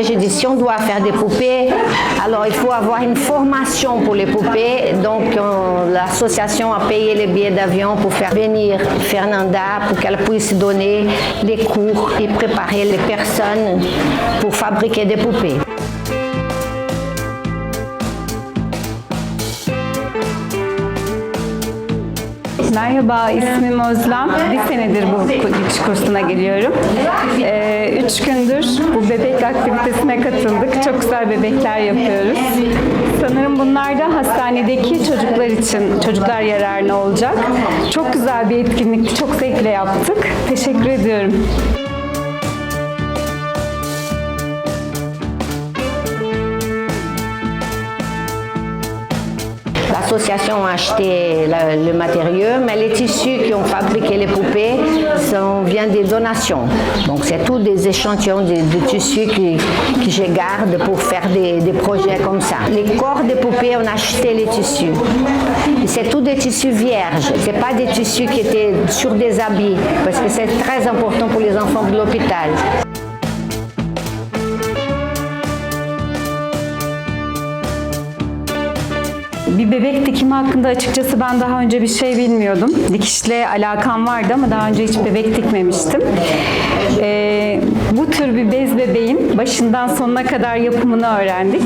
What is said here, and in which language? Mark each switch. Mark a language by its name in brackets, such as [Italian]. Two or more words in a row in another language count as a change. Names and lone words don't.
[French] J'ai dit si on doit faire des poupées, alors il faut avoir une formation pour les poupées. Donc l'association a payé les billets d'avion pour faire venir Fernanda pour qu'elle puisse donner les cours et préparer les personnes pour fabriquer des poupées. [Turkish] Merhaba, ismim Özlem. Bir senedir bu dikiş kursuna geliyorum. 3 gündür bu bebek aktivitesine katıldık. Çok güzel bebekler yapıyoruz. Sanırım bunlar da hastanedeki çocuklar için, çocuklar yararına olacak. Çok güzel bir etkinlikti, çok zevkle yaptık. Teşekkür ediyorum. [French] L'association a acheté le matériau, mais les tissus qui ont fabriqué les poupées viennent des donations. Donc c'est tous des échantillons de tissus que je garde pour faire des projets comme ça. Les corps des poupées, on a acheté les tissus. Et c'est tous des tissus vierges. Ce n'est pas des tissus qui étaient sur des habits, parce que c'est très important pour les enfants de l'hôpital. [Turkish] Bir bebek dikimi hakkında açıkçası ben daha önce bir şey bilmiyordum. Dikişle alakam vardı ama daha önce hiç bebek dikmemiştim. Bu tür bir bez bebeğin başından sonuna kadar yapımını öğrendik.